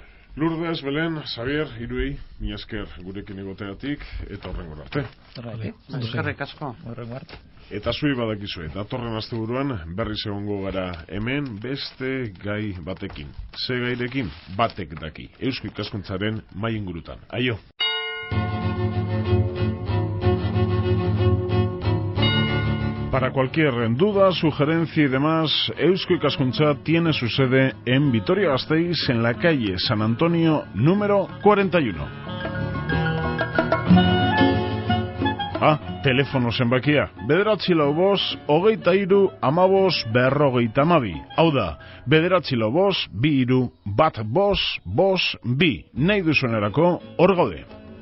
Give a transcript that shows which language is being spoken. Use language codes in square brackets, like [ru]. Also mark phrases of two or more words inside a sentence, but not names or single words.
[eu] Lourdes, Belen, Xavier, hiruei, mila esker gurekin egoteatik, eta horrengora arte. Eskerrik asko. Eta zui badakizue, datorren asteburuan berriz egongo gara hemen beste gai batekin. Ze gairekin batek daki, Eusko Ikaskuntzaren mai ingurutan. Aio! [es] Para cualquier duda, sugerencia y demás, Eusko Ikaskuntza tiene su sede en Vitoria-Gasteiz, en la calle San Antonio, número 41. [eu] Telefono zenbakia, 945 23 15 52. Hau da, 945 23 15 52. Nahi duzuenerako hor gaude.